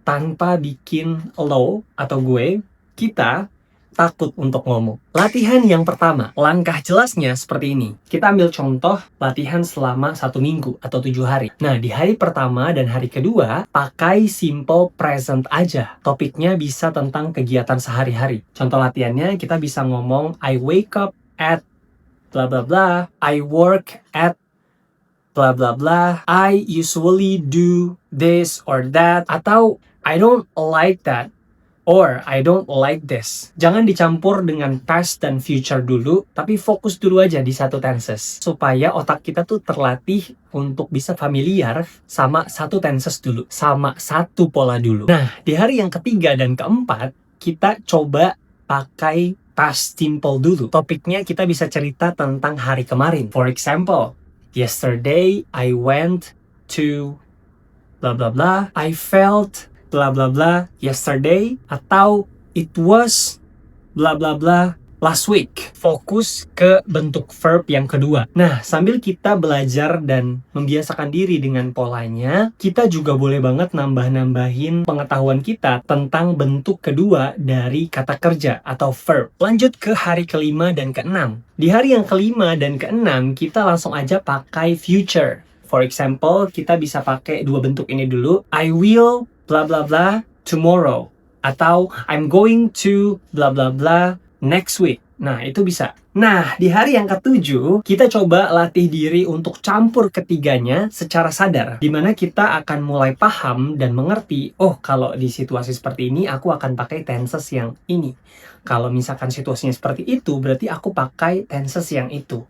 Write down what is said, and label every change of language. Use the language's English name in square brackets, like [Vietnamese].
[Indonesian] Tanpa bikin lo atau kita takut untuk ngomong. Latihan yang pertama, langkah jelasnya seperti ini. Kita ambil contoh latihan selama 1 minggu atau 7 hari. Nah, di hari pertama dan hari kedua, pakai simple present aja. Topiknya bisa tentang kegiatan sehari-hari. Contoh latihannya, kita bisa ngomong, [English] I wake up at blah blah blah, I work at blah blah blah, I usually do this or that, atau I don't like that, or I don't like this. [Indonesian] Jangan dicampur dengan past dan future dulu, tapi fokus dulu aja di satu tenses. Supaya otak kita tuh terlatih untuk bisa familiar sama satu tenses dulu, sama satu pola dulu. Nah, di hari yang ketiga dan keempat, kita coba pakai past simple dulu. Topiknya kita bisa cerita tentang hari kemarin. [English] For example, yesterday I went to blah blah blah, I felt blah blah blah yesterday, atau it was blah blah blah last week. [Indonesian] Fokus ke bentuk verb yang kedua. Nah, sambil kita belajar dan membiasakan diri dengan polanya, kita juga boleh banget nambah-nambahin pengetahuan kita tentang bentuk kedua dari kata kerja atau verb. Lanjut ke hari kelima dan keenam. Di hari yang kelima dan keenam, kita langsung aja pakai future. [English] For example, [Indonesian] kita bisa pakai dua bentuk ini dulu. [English] I will blah blah blah tomorrow, atau I'm going to blah blah blah next week. [Indonesian] Nah, itu bisa. Nah, di hari yang ketujuh, kita coba latih diri untuk campur ketiganya secara sadar. Dimana kita akan mulai paham dan mengerti, oh, kalau di situasi seperti ini, aku akan pakai tenses yang ini. Kalau misalkan situasinya seperti itu, berarti aku pakai tenses yang itu.